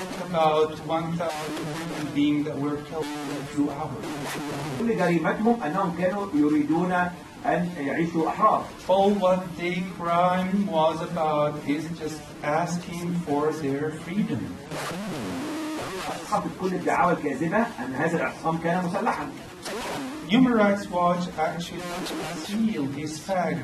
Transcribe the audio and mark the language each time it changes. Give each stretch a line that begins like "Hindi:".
English: About 1,000 beings that were killed in 2 hours.
Arabic: كل جريمتهم أنهم كانوا يريدون أن يعيشوا أحرار.
English: All what their crime was about is just asking for their freedom.
Arabic: أسقطت كل الدعاوى الكاذبة أن هذا الاعتصام كان مسلحا.
English: Human Rights Watch actually sealed this fact.